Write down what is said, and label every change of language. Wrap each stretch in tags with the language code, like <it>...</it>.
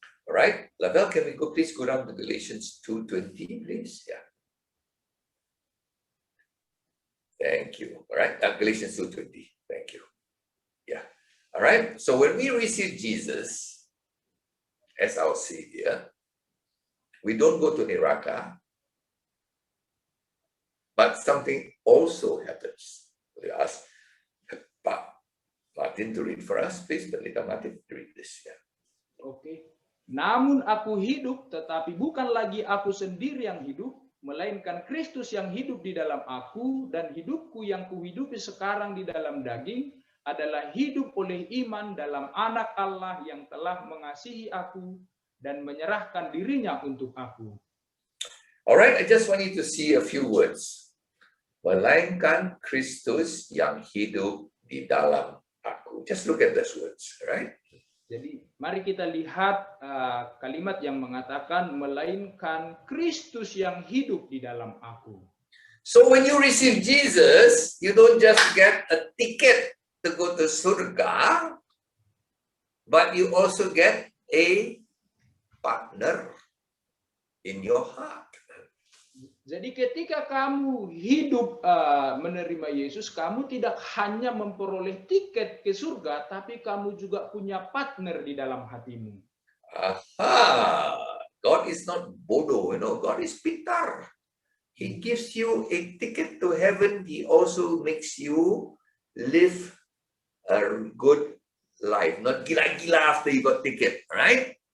<en>All right, Lavelle, can we please go down to Galatians 2:20, please? Yeah. Thank you. All right, Galatians 2:20. Thank you. Yeah. All right. So when we receive Jesus as our Savior, we don't go to Neraka, but something also happens. We ask Pak Martin to read for us, please. Pendeta Martin, read this. Yeah.</en> <id>Oke. Namun aku hidup, tetapi bukan lagi aku sendiri yang hidup, melainkan Kristus yang hidup di dalam aku, dan hidupku yang kuhidupi sekarang di dalam daging adalah hidup oleh iman dalam Anak Allah yang telah mengasihi aku dan menyerahkan dirinya untuk aku.</id> <en>Alright, I just want you to see a few words. Melainkan Kristus yang hidup di dalam aku. Just look at those words, right?</en> <id>Jadi mari kita lihat kalimat yang mengatakan melainkan Kristus yang hidup di dalam aku.</id> <en>So when you receive Jesus, you don't just get a ticket to go to surga, but you also get a partner in your heart.</en> <id>Jadi ketika kamu hidup menerima Yesus, kamu tidak hanya memperoleh tiket ke surga, tapi kamu juga punya partner di dalam hatimu. Aha!</id> <en>God is not bodoh, God is pintar. He gives you a ticket to heaven. He also makes you live a good life, not gila-gila after you got ticket, right?</en>